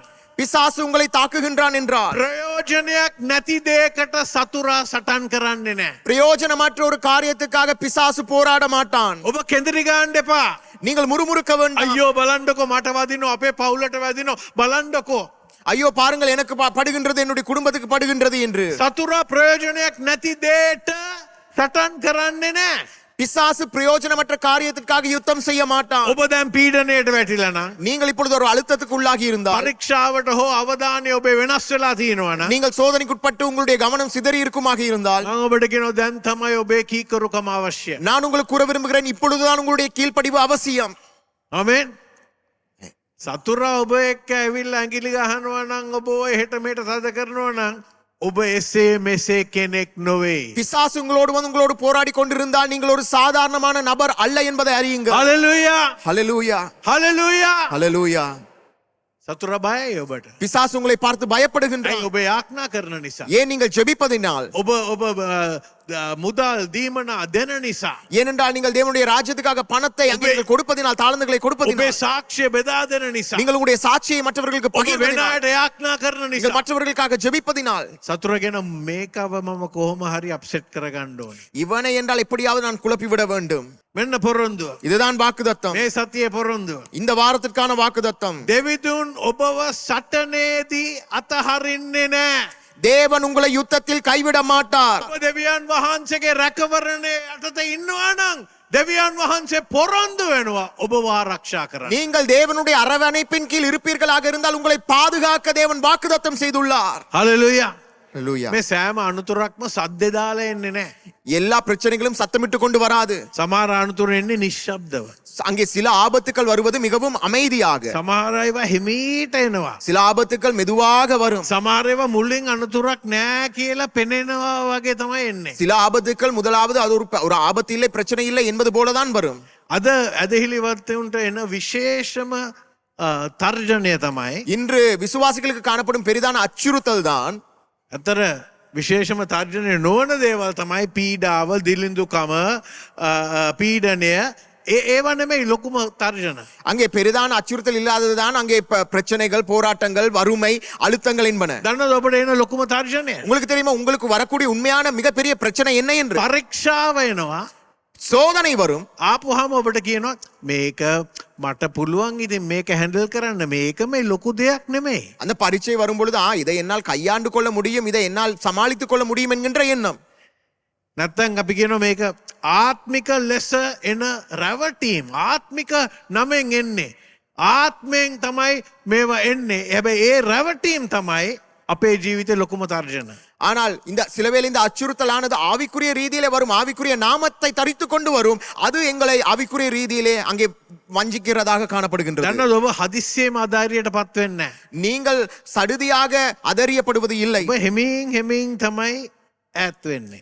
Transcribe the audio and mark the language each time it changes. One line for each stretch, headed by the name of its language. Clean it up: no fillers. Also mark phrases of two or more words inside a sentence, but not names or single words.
Tamil: பிசாசு உங்களை தாக்குகின்றான் என்றார்
Sinhala: ප්‍රයෝජනයක් නැති දෙයකට සතුරා සටන් කරන්නේ නැහැ.
Tamil: பிரயோஜனமற்ற ஒரு காரியத்துக்காக பிசாசு போராட மாட்டான்.
Sinhala: ඔබ කෙඳිරි ගන්න එපා.
Tamil: நீங்கள் முறுமுறுக்க வேண்டாம்.
Sinhala: අයියෝ බලන්නකෝ මට වදිනවා අපේ පවුලට වදිනවා බලන්නකෝ.
Tamil: ஐயோ பாருங்கள் எனக்கு படுகின்றது என்னுடைய குடும்பத்துக்கு படுகின்றது என்று
Sinhala: සතුරා ප්‍රයෝජනයක් නැති දේට සටන් කරන්නේ නෑ.
Tamil: பிசாசு பிரயோஜனமற்ற காரியத்திற்காக யுத்தம் செய்ய மாட்டான்.
Sinhala: ඔබ දැන් පීඩනයට වැටිලා නම්
Tamil: நீங்கள் இப்பொழுது ஒரு அழுத்தத்துக்கு உள்ளாகி இருந்தால்,
Sinhala: පරීක්ෂාවට හෝ අවධානය ඔබේ වෙනස් වෙලා තියෙනවා නම්
Tamil: நீங்கள் சோதனைக்குட்பட்டு உங்களுடைய கவனம் சிதறி இருக்குமாக இருந்தால்,
Sinhala: මම ඔබට කියනවා දැන් තමයි ඔබේ කීකරුකම අවශ්‍ය.
Tamil: நான் உங்களுக்கு கூற விரும்புகிறேன், இப்பொழுதுதான் உங்களுடைய கீழ்ப்படிவு அவசியம்.
Sinhala: ආමෙන්. සතුරා ඔබ එක්ක ඇවිල්ලා ඇඟිලි ගහනවා නම් ඔබ ඔය හෙට මෙහෙට තද කරනවා නම් ඔබ එසේ මෙසේ කෙනෙක් නොවේ.
Tamil: பிசாசு உங்களோடு வந்து உங்களோடு போராடி கொண்டிருந்தால் நீங்கள் ஒரு சாதாரணமான நபர் அல்ல என்பதை அறியுங்கள்.
Sinhala: හලෙලූයා.
Tamil: ஹல்லேலூயா,
Sinhala: හලෙලූයා.
Tamil: ஹல்லேலூயா.
Sinhala: සතුරා බයයි ඔබට.
Tamil: பிசாசு உங்களை பார்த்து பயப்படுகின்றான்.
Sinhala: ඇයි ඔබ යාඥා කරන නිසා.
Tamil: ஏன் நீங்கள் ஜெபிப்பதினால்,
Sinhala: ඔබ මුදල් දීමනා දෙන නිසා.
Tamil: ஏனென்றால் நீங்கள் தேவனுடைய ராஜ்யத்துக்காக பணத்தை அங்கே நீங்கள் கொடுப்பதினால், தாளந்துகளை
Sinhala: ඔබේ
Tamil: கொடுப்பதினால்,
Sinhala: සාක්ෂිය බෙදා දෙන නිසා.
Tamil: நீங்கள் உங்களுடைய சாட்சியை மற்றவர்களுக்கு
Sinhala: ඔබ වෙන
Tamil: பகிர்வதினால்,
Sinhala: අයට යාඥා කරන
Tamil: நீங்கள்
Sinhala: නිසා.
Tamil: மற்றவர்களுக்காக ஜெபிப்பதினால்,
Sinhala: සතුරගෙන මේකව මම කොහොම හරි අප්සෙට් කරගන්න ඕනේ.
Tamil: இவனை என்றால் எப்படியாவது நான் குழப்பிவிட வேண்டும்.
Sinhala: මෙන්න පොරොන්දුව.
Tamil: இதுதான் வாக்குத்தத்தம்.
Sinhala: මේ සතියේ පොරොන්දුව.
Tamil: இந்த வாரத்திற்கான வாக்குத்தத்தம்.
Sinhala: දෙවිදුන් ඔබව සටනේදී අතහරින්නේ නෑ.
Tamil: தேவன் உங்களை யுத்தத்தில் கைவிட மாட்டார்.
Sinhala: ඔබ දෙවියන් වහන්සේගේ රැකවරණය යටතේ ඉන්නවා නම් දෙවියන් වහන්සේ පොරොන්දු වෙනවා ඔබව ආරක්ෂා කරන්න.
Tamil: நீங்கள் தேவனுடைய அரவணைப்பின் கீழ் இருப்பீர்களாக இருந்தால் உங்களை பாதுகாக்க தேவன் வாக்குத்தத்தம் செய்துள்ளார்.
Sinhala: හලෙලූයා.
Tamil: ஹல்லேலூயா.
Sinhala: මේ සෑම අනුතුරක්ම සද්දේ දාලා එන්නේ නෑ.
Tamil: எல்லா பிரச்சனைகளும் சத்தமிட்டு கொண்டு வராது.
Sinhala: සමහර අනුතුරු එන්නේ නිශ්ශබ්දව.
Tamil: அங்கே சில ஆபத்துக்கள் வருவது மிகவும் அமைதியாக,
Sinhala: සමහර ඒවා හිමීට එනවා.
Tamil: சில ஆபத்துக்கள் மெதுவாக வரும்.
Sinhala: සමහර ඒවා මුලින් අනුතුරක් නෑ කියලා පෙනෙනවා වගේ තමයි එන්නේ.
Tamil: சில ஆபத்துக்கள் முதலாவது அது ஒரு ஆபத்து இல்லை, பிரச்சனை இல்லை என்பது போலதான் வரும்.
Sinhala: අද ඇදහිලිවත්තවුන්ට එන විශේෂම තර්ජනය තමයි
Tamil: இன்று விசுவாசிகளுக்கு காணப்படும் பெரிதான அச்சுறுத்தல் தான்,
Sinhala: ඇතර විශේෂම තර්ජනය නොවන දේවල් තමයි පීඩාව, දිලිඳුකම, පීඩනය. ඒව නෙමෙයි ලොකුම තර්ජන.
Tamil: அங்கே பெரிதான அச்சுறுத்தல் இல்லாததுதான் அங்கே பிரச்சனைகள், போராட்டங்கள், வறுமை, அழுத்தங்கள் என்பன.
Sinhala: දන්නවද ඔබට එන ලොකුම තර්ජනය?
Tamil: உங்களுக்கு தெரியுமா உங்களுக்கு வரக்கூடிய உண்மையான மிகப்பெரிய பிரச்சனை என்ன என்று?
Sinhala: පරීක්ෂාව එනවා.
Tamil: சோதனை வரும்.
Sinhala: ආපුහම ඔබට කියනවා මේක මට පුළුවන් ඉතින් මේක හැන්ඩල් කරන්න, මේක මේ ලොකු දෙයක් නෙමෙයි.
Tamil: அந்த பரீட்சை வரும் பொழுது இதை என்னால் கையாண்டு கொள்ள முடியும், இதை என்னால் சமாளித்துக் கொள்ள முடியும் என்கின்ற எண்ணம்.
Sinhala: නැත්තම් අපි කියනවා මේක ආත්මික ලෙස එන රැවටීම්, ආත්මික නමෙන් එන්නේ. ආත්මයෙන් තමයි මේවා එන්නේ. හැබැයි ඒ රැවටීම් තමයි අපේ ජීවිතේ ලොකුම තර්ජන.
Tamil: ஆனால் இந்த சிலவேளை இந்த அச்சுறுத்தலானது ஆவிக்குரிய ரீதியிலே வரும், ஆவிக்குரிய நாமத்தை தரித்து கொண்டு வரும். அது எங்களை ஆவிக்குரிய ரீதியிலே அங்கே வஞ்சிக்கிறதாக காணப்படுகின்றது.
Sinhala: දන්නවද ඔබ හදිස්සියේම අධෛර්යයට පත් වෙන්නේ නැහැ.
Tamil: நீங்கள் சடுதியாக அதறியப்படுவது இல்லை.
Sinhala: ඔබ හෙමින් තමයි ඈත් වෙන්නේ.